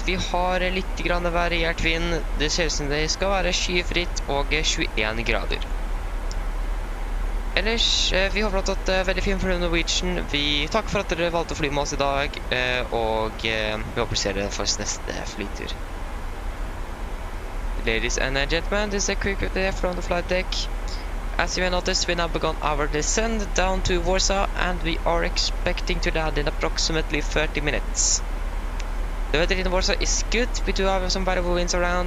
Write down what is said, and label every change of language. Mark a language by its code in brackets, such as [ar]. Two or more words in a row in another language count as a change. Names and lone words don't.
[no] Vi har litt grann variert vind. Det ser ut som det skal være skyfritt og 21 grader. Ellers, vi håper at det er veldig fint for Norwegian. Vi takker for at dere valgte å fly med oss i dag, og vi håper å se dere for neste flytur. [en] Ladies and gentlemen, this is a quick update from the flight deck. As you may notice, we now begun our descent down to Warsaw, and we are expecting to land in approximately 30 minutes. The weather in Warsaw is good. We do have some variable winds around.